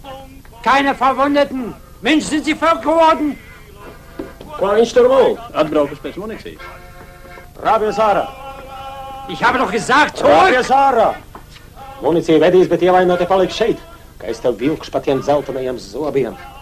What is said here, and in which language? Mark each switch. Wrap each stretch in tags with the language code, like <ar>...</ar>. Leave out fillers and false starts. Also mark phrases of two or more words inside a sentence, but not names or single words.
<de>Keine Verwundeten. Mensch, sind Sie verrückt geworden?</de> <lv>Ko viņš tur lūk? Atbraukuši pēc municijas. Rābies ārā.</lv> <de>Ich habe doch gesagt, zurück!</de> <lv>Rābies ārā! Municija vedīs, bet ievainotie paliks šeit. Ka es tev vilkšu pa tiem dzeltenajiem zobiem.</lv>